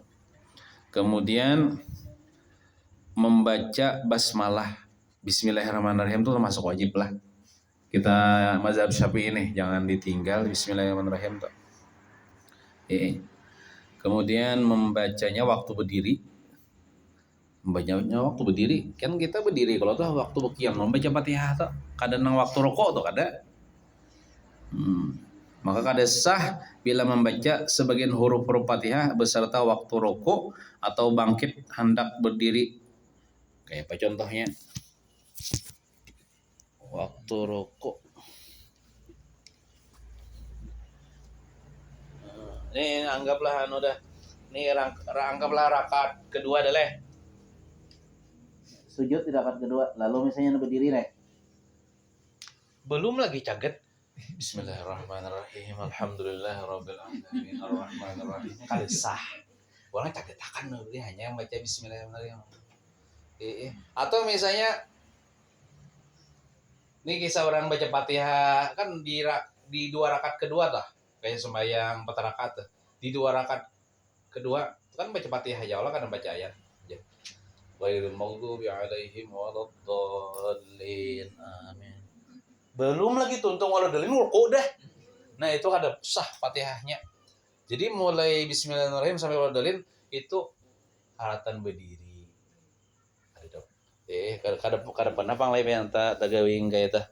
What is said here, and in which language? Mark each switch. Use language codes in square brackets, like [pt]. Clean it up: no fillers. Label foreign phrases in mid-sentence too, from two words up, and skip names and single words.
[bjn] Kemudian membaca basmalah, Bismillahirrahmanirrahim itu termasuk wajib lah. Kita mazhab Syafi'i ini jangan ditinggal Bismillahirrahmanirrahim tuh. Kemudian membacanya waktu berdiri. Membacanya waktu berdiri, kan kita berdiri kalau tuh waktu bekiam membaca Fatihah tuh, kadang nang waktu rokok tuh kada. Maka kada sah bila membaca sebagian huruf-huruf Fatihah beserta waktu rokok atau bangkit hendak berdiri. Kayak apa contohnya? Waktu rokok. Ini anggaplah Ini anggaplah rakaat kedua adalah sujud di rakaat kedua. Lalu misalnya berdiri nih. Belum lagi caget. [ar] بسم الله الرحمن الرحيم. الحمد لله رب العالمين. Arrahmanirrahim. [bjn] Kali sah. Orang cagetakan dia hanya baca Bismillahirrahmanirrahim. Atau misalnya ini kisah orang baca Fatihah kan di 2 rakaat kedua lah. Kayak sembahyang 4 rakaat. Di 2 rakaat kedua kan baca Fatihah ya Allah kan baca ayat. [ar] غير المغضوب عليهم ولا الضالين. Amin. [bjn] Belum lagi tuntung waladdallin rukuk dah. Nah, itu ada sah Fatihahnya. Jadi mulai Bismillahirrahmanirrahim sampai waladdallin itu haratan berdiri. Kada pernah panglai yang tak gawing kayak itu.